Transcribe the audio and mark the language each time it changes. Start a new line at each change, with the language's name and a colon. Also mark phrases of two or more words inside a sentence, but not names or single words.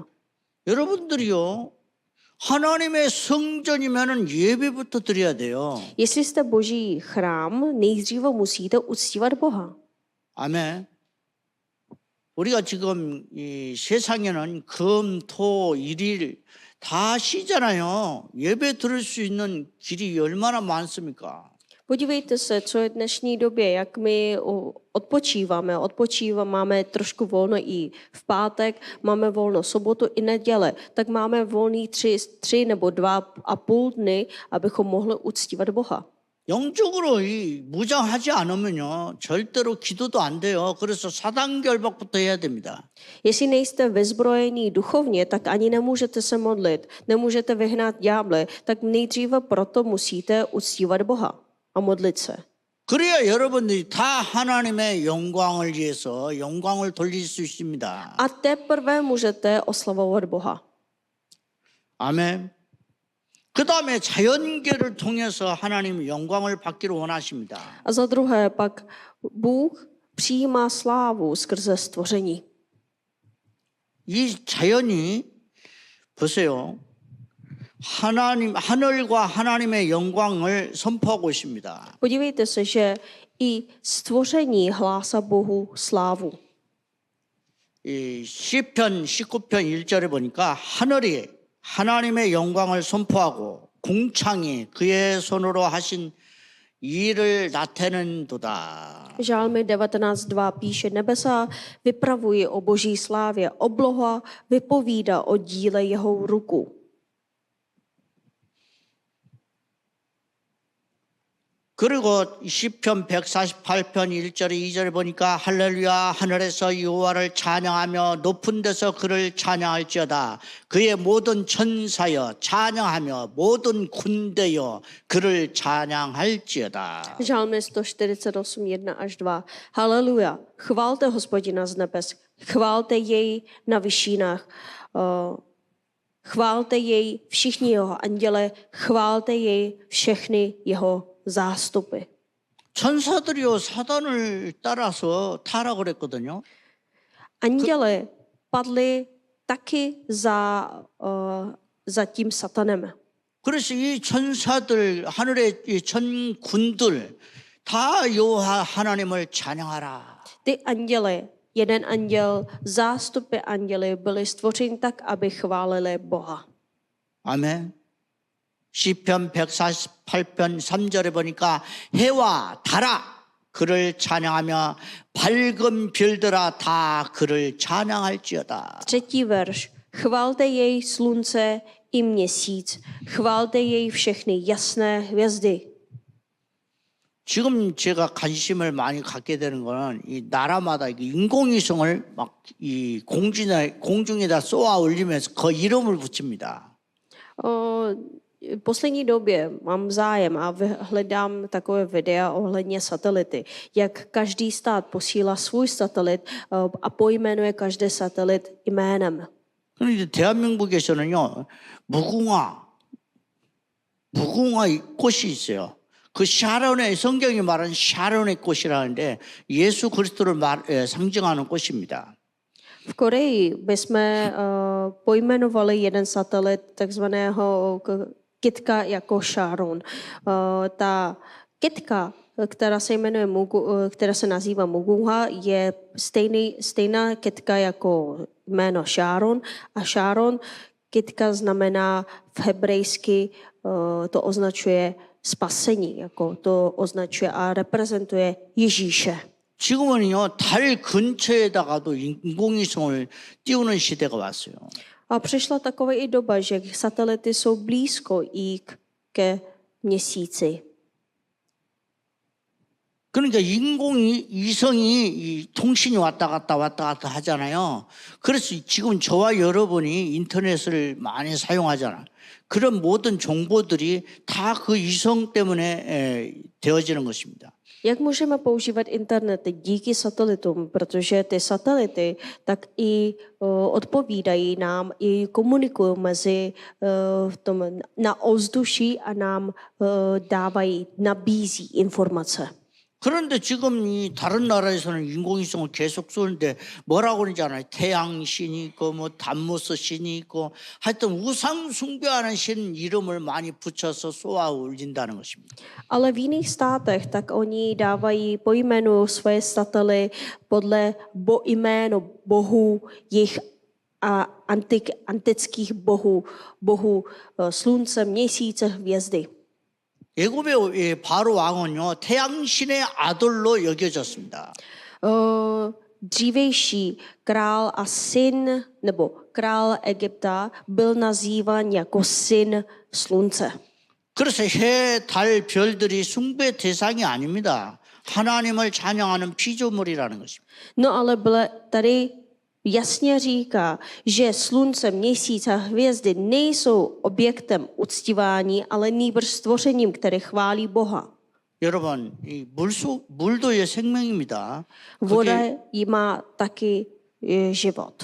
Korean: 여러분들이요. 하나님의 성전이면은 예배부터 드려야 돼요.
Czech: Jestli jste Boží chrám, nejdříve musíte uctívat Boha.
Korean: 아멘. 우리가 지금 이 세상에는 금, 토, 일일 다 쉬잖아요. 예배 드릴 수 있는 길이 얼마나 많습니까?
Czech: Podívejte se, co je v dnešní době, jak my odpočíváme, máme trošku volno i v pátek, máme volno sobotu i neděle, tak máme volný 3 nebo 2,5 dny, abychom mohli uctívat Boha.
Korean: 영적으로 무장하지 않으면요 절대로 기도도 안 돼요. 그래서 사단 결박부터 해야 됩니다.
Czech: Jestli nejste vyzbrojení duchovně, tak ani nemůžete se modlit, nemůžete vyhnat ďáble, tak nejdříve proto musíte uctívat Boha a modlit se.
Korean: 그래야 여러분들이 다 하나님의 영광을 위해서 영광을 돌릴 수 있습니다.
Czech: A teprve můžete oslavovat Boha.
Korean: 아멘. 그 다음에 자연계를 통해서 하나님 영광을 받기를 원하십니다.
Czech: A za druhé pak Bůh přijímá slávu skrze stvoření.
Korean: 이 자연이 보세요. 하늘과 하나님의 영광을 선포하고 있습니다.
Czech: Podívejte se, že i stvoření hlásá Bohu slávu.
Korean: 이 시편 19편 1절에 보니까 하늘이 하나님의 영광을 선포하고 궁창이 그의 손으로 하신 일을 나타내는도다.
Czech: Žálmy 19.2 píše: nebesa vypravují o Boží slávě, obloha vypovídá o díle jeho ruku.
Korean: 그리고 시편 148편 1절에 2절에 보니까 할렐루야 하늘에서 여호와를 찬양하며 높은 데서 그를 찬양할지어다. 그의 모든 천사여 찬양하며 모든 군대여 그를 찬양할지어다.
Czech: Žálmy 148, 1 až 2. Haleluja, chválte Hospodina z nebes, chválte jej na vyšinách, chválte jej všichni jeho anděle, chválte jej všechny jeho zástupy.
Korean: 천사들이요 사단을 따라서 타락을 했거든요.
Czech: Anděle padli taky za tím satanem.
Korean: 그래서 이 천사들 하늘의 이 천군들 다 여호와 하나님을 찬양하라.
Czech: Ty anděle, jeden anděl, zástupy anděly byly stvořeny tak, aby chválili Boha.
Korean: 아멘. 시편 148편 3절에 보니까 해와 달아 그를 찬양하며 밝은 별들아 다 그를 찬양할지어다.
Czech: Třetí verš. Chválte jej slunce i měsíc. Chválte jej všechny jasné hvězdy.
Korean: 지금 제가 관심을 많이 갖게 되는 거는 이 나라마다 인공위성을 막 이 공중에다 쏘아 올리면서 그 이름을 붙입니다.
Czech: V poslední době mám zájem a hledám takové videa ohledně satelity, jak každý stát posílá svůj satelit a pojmenuje každý satelit jménem.
Korean: 그런데 대한민국에서는요 무궁화 꽃이 있어요. 그 샤론의 성경이 말하는 샤론의 꽃이라는데 예수 그리스도를 상징하는 꽃입니다.
Czech: V Koreji bychom pojmenovali jeden satelit takzvaného kytka jako Sharon. Ta kytka, která se nazývá Mugunga, je stejná kytka jako jméno Sharon. A Sharon, kytka znamená v hebrejsky, to označuje spasení, jako to označuje a reprezentuje Ježíše.
Korean: 지금은요 달 근처에다가도 인공위성을 띄우는 시대가 왔어요.
Czech: A přišla taková i doba, že satelity jsou blízko i ke měsíci.
Korean: 그러니까 인공위성이 이 통신이 왔다 갔다 하잖아요. 그래서 지금 저와 여러분이 인터넷을 많이 사용하잖아요. 그런 모든 정보들이 다 그 위성 때문에 되어지는 것입니다.
Czech: Jak můžeme používat internet díky satelitům, protože ty satelity tak i odpovídají nám, i komunikují na ovzduší a nám nabízí informace.
Korean: 그런데 지금 이 다른 나라에서는 인공위성을 계속 쏘는데 뭐라고 그러는지 알아요? 태양 신이 있고 뭐 담무스 신이 있고 하여튼 우상 숭배하는 신 이름을 많이 붙여서 쏘아 올린다는 것입니다.
Czech: Ale v jiných státech tak oni pojmenují své satelity podle jméno bohů, jejich antických bohů slunce, měsíce, hvězdy.
Korean: 애굽의 바로 왕은요 태양신의 아들로 여겨졌습니다.
Czech: Dřívější král a syn, nebo král Egypta byl nazýván jako syn slunce.
Korean: 그래서 해, 달, 별들이 숭배 대상이 아닙니다. 하나님을 찬양하는 피조물이라는 것입니다.
Czech: No ale tady jasně říká, že slunce, měsíc a hvězdy nejsou objektem uctívání, ale nýbrž stvořením, které chválí Boha.
Korean: 여러분, 이 물도 생명입니다.
Czech: Voda jí má taky život.